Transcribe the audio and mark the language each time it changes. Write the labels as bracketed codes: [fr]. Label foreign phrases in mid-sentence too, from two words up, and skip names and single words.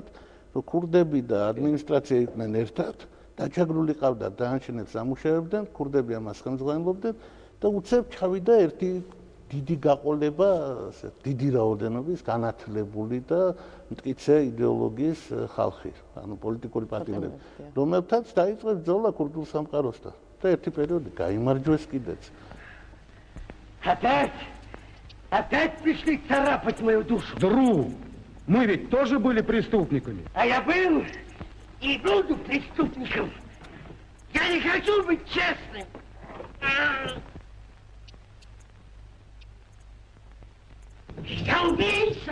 [ka] რომ ქურდები და ადმინისტრაცია იყვნენ ერთად, დაჯაგრული ყავდა დაანჩენებს ამუშავებდნენ, ქურდები ამას ხელმძღვანელობდნენ და უცებ ჩავიდა ერთი დიდი გაყოლება, დიდი რაოდენობის განათლებული და მტკიცე იდეოლოგიის ხალხი, ანუ პოლიტიკური პატიმრები, რომელთაც დაიწყო ბრძოლა ქურდულ სამყაროსთან და ერთი პერიოდი გაიმარჯვეს კიდეც. [ru] Опять пришли царапать мою душу. Друг, мы ведь тоже были преступниками. А я был и буду преступником. Я не хочу быть честным. Я убийца.